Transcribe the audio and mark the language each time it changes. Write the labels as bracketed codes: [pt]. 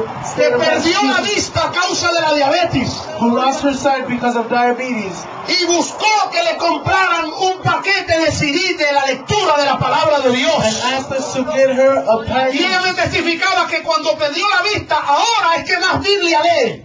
[es] que perdió la vista a causa de la diabetes. [en] Who lost her sight because of diabetes. [es] Y buscó que le compraran un paquete de CD de la lectura de la palabra de Dios. [en] And asked us to get her a package. [es] Y ella me testificaba que cuando perdió la vista, ahora es que más Biblia lee.